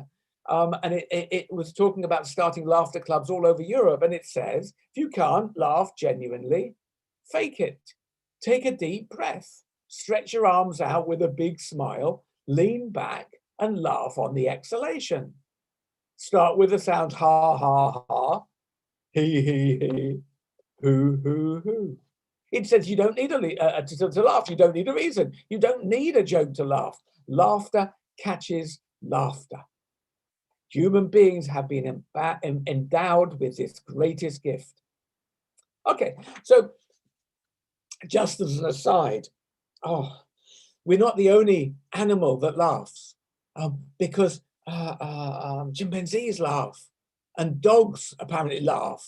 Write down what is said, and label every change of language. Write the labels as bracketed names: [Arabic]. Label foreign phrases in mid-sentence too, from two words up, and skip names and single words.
[English] And it was talking about starting laughter clubs all over Europe. And it says, if you can't laugh genuinely, fake it. Take a deep breath, stretch your arms out with a big smile, lean back and laugh on the exhalation. Start with the sounds ha, ha, ha, he, he, hoo, hoo, hoo. It says you don't need to laugh. You don't need a reason. You don't need a joke to laugh. Laughter catches laughter. Human beings have been endowed with this greatest gift. Okay, so just as an aside, we're not the only animal that laughs, because chimpanzees laugh and dogs apparently laugh.